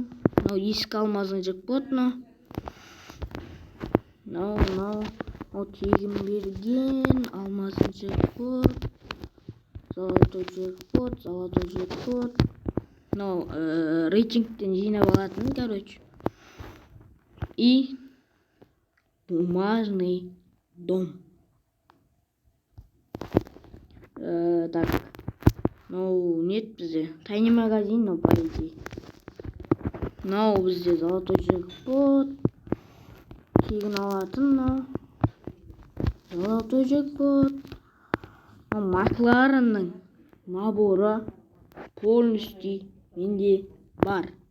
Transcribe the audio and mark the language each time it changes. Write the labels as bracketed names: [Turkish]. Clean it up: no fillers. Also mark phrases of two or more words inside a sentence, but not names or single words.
[Kazakh] Ескі [Russian] алмазный джекпот, [Kazakh] тегін берген [Russian] алмазный джекпот, золотой джекпот. [Kazakh] Рейтингтен жинап алатын, [Russian] и бумажный дом. Так, нет бізде тайни магазин, по идее. [Kazakh] Бізде [Russian] золотой джекпот, [Kazakh] тегін алатын, [Russian] золотой джекпот. [Kazakh] Макларенның [Russian] наборы полностью [Kazakh] менде бар.